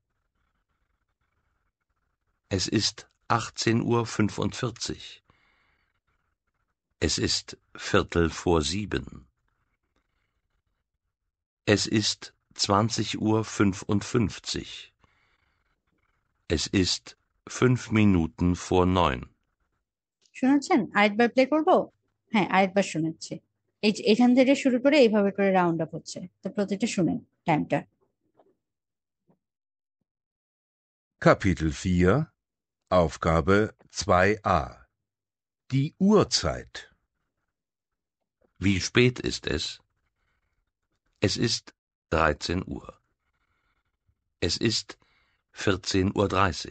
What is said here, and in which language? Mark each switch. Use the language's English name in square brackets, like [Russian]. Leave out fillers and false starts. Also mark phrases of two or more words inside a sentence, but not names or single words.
[German] Es ist 18:45 Uhr. Es ist 6:45. Es ist 20:55 Uhr. Es ist 5 Minuten vor 9. [Bangla] শুনেছেন? আরেকবার প্লে করবো? হ্যাঁ, আরেকবার শোনাচ্ছি। এখান থেকে শুরু করে এইভাবে করে রাউন্ড আপ হচ্ছে, তো প্রতিটা শুনেন টাইমটা। [German] Kapitel 4, Aufgabe 2a. Die Uhrzeit. Wie spät ist es? Es ist 13 Uhr. Es ist 14:30 Uhr.